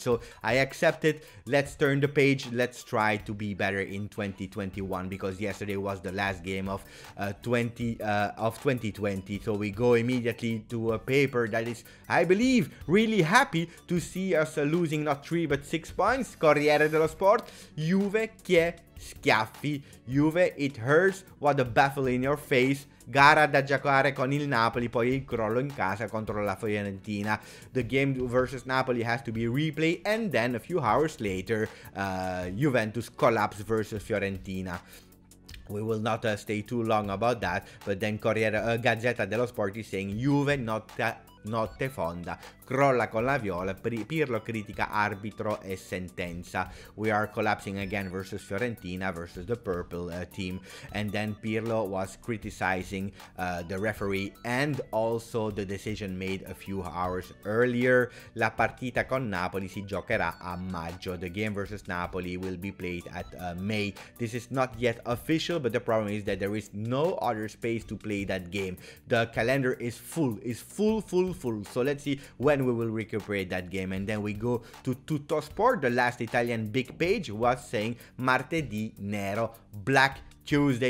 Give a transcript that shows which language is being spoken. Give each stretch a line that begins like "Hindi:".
English: So I accept it. Let's turn the page. Let's try to be better in 2021, because yesterday was the last game of 2020. So we go immediately to a paper that is, I believe, really happy to see us losing not 3 but 6 points. Corriere dello Sport.
Italian: Juve che schiaffi. Juve,
English: it hurts. What a baffle in your face.
Italian: Gara da giocare con il Napoli, poi il crollo in casa contro la Fiorentina.
English: The game versus Napoli has to be replayed, and then a few hours later, Juventus collapse versus Fiorentina. We will not stay too long about that, but then Gazzetta dello Sport is saying
Italian: Juve notte fonda, crolla con la viola, Pirlo critica arbitro e sentenza.
English: We are collapsing again versus Fiorentina, versus the purple team, and then Pirlo was criticizing the referee and also the decision made a few hours earlier.
Italian: La partita con Napoli si giocherà a maggio.
English: The game versus Napoli will be played at May. This is not yet official, but the problem is that there is no other space to play that game. The calendar is full, full. So let's see when we will recuperate that game. And then we go to Tutto Sport. The last Italian big page was saying
Italian: Martedì Nero,
English: Black Tuesday.